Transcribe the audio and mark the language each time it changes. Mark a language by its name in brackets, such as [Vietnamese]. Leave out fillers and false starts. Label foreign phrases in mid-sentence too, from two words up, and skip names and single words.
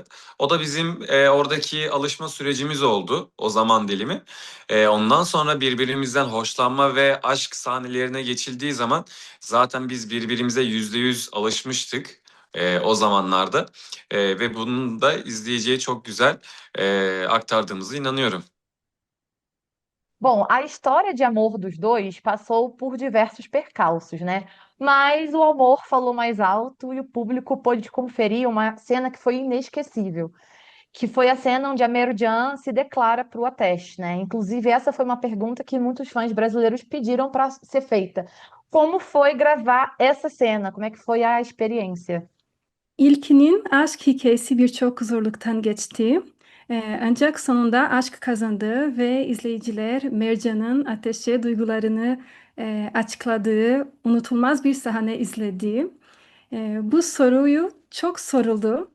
[Turkish] O da bizim oradaki alışma sürecimiz oldu o zaman dilimi. Ondan sonra birbirimizden hoşlanma ve aşk sahnelerine geçildiği zaman zaten biz birbirimize %100 alışmıştık. O zamanlarda. Ve bunun da izleyiciye çok güzel aktardığımıza inanıyorum. [Portuguese] Bom, a história de amor dos dois passou por diversos percalços, né? Mas o amor falou mais alto e o público pôde conferir uma cena que foi inesquecível, que foi a cena onde a Merjan se declara para o Ateş, né? Inclusive, essa foi uma pergunta que muitos fãs brasileiros pediram para ser feita. Como foi gravar essa cena? Como é que foi a experiência? [Turkish] İlkinin aşk hikayesi birçok zorluktan geçti. Ancak sonunda aşk kazandı ve izleyiciler Mercan'ın ateşe duygularını açıkladığı unutulmaz bir sahne izledi. Bu soruyu çok soruldu.